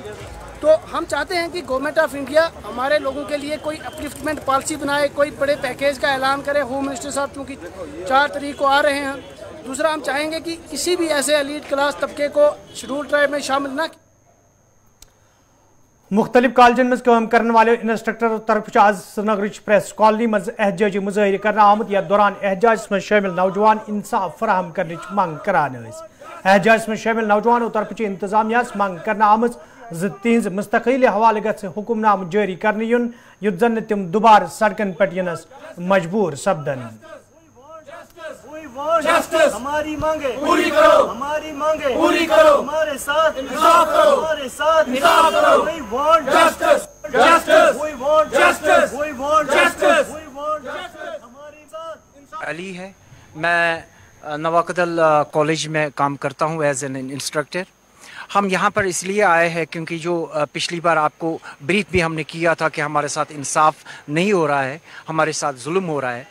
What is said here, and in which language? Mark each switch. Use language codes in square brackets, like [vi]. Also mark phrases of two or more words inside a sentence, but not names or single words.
[hi] तो हम चाहते हैं कि गवर्नमेंट ऑफ इंडिया हमारे लोगों के लिए कोई [en] upliftment policy [hi] बनाए, कोई बड़े पैकेज का ऐलान करे। [en] home minister [hi] साहब क्योंकि 4 तारीख को आ रहे हैं। दूसरा, हम चाहेंगे कि किसी भी ऐसे [en] elite class [hi] तबके को [en] schedule tribe [hi] में शामिल न। [ks] मुख्तलिफ कॉलेजन में काम करने वाले इंस्ट्रक्टर तरफ आज श्रीनगर प्रेस कॉलोनी में एहतजाजी मुजाहिर करना आमुत। यथ दौरान एहतजाज में शामिल नौजवान इंसाफ फराहम करने मांग करान। एहतजाज में शामिल नौजवानों तरफ इंतजामिया मांग करना आमज तिज मुस्तकिल हवाले गछ हुक्मनाम जारी करने युन युद्ध जन तिम दुबार सड़कन पे यनस मजबूर सपदन। [hi] हमारी मांगे पूरी करो, हमारी मांगे पूरी करो, हमारे साथ इंसाफ करो, हमारे साथ इंसाफ करो। [en] We want justice, justice, we want justice, we want justice, we want justice, [hi] हमारे साथ इंसाफ। अली है, मैं नवाकदल कॉलेज में काम करता हूँ [en] as an instructor. [hi] हम यहाँ पर इसलिए आए हैं क्योंकि जो पिछली बार आपको ब्रीफ भी हमने किया था कि हमारे साथ इंसाफ नहीं हो रहा है, हमारे साथ जुल्म हो रहा है।